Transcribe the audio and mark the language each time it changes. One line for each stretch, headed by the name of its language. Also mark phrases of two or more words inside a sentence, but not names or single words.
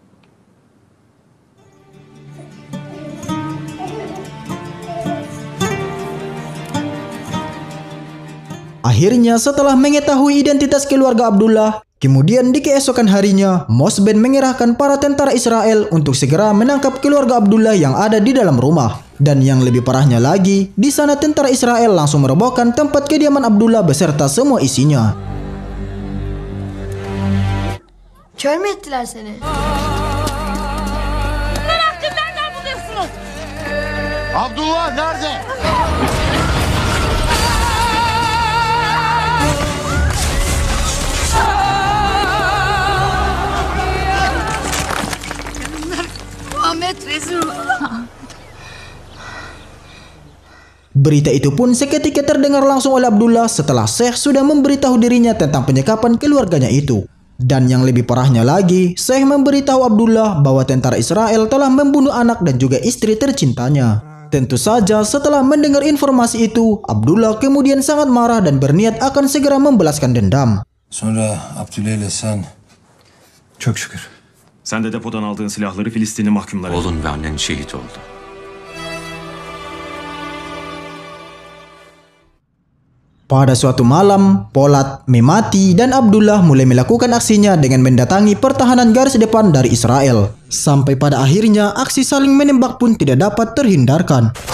Indonesian: Akhirnya setelah mengetahui identitas keluarga Abdullah, kemudian di keesokan harinya, Mosben mengerahkan para tentara Israel untuk segera menangkap keluarga Abdullah yang ada di dalam rumah. Dan yang lebih parahnya lagi, di sana tentara Israel langsung merobohkan tempat kediaman Abdullah beserta semua isinya.
Turkish: Kör mü ettiler seni? Abdullah nerede? Ahmet rezil.
Indonesian: Berita itu pun seketika terdengar langsung oleh Abdullah setelah Syekh sudah memberitahu dirinya tentang penyekapan keluarganya itu. Dan yang lebih parahnya lagi, Syekh memberitahu Abdullah bahwa tentara Israel telah membunuh anak dan juga istri tercintanya. Tentu saja setelah mendengar informasi itu, Abdullah kemudian sangat marah dan berniat akan segera membalaskan dendam.
Turkish: Sonra Abdüley ile sen... Çok şükür. Sen de depodan aldığın silahları Filistinli mahkumlara... Oğlun ve annen şehit oldu.
Indonesian: Pada suatu malam, Polat, Memati, dan Abdullah mulai melakukan aksinya dengan mendatangi pertahanan garis depan dari Israel. Sampai pada akhirnya aksi saling menembak pun tidak dapat terhindarkan.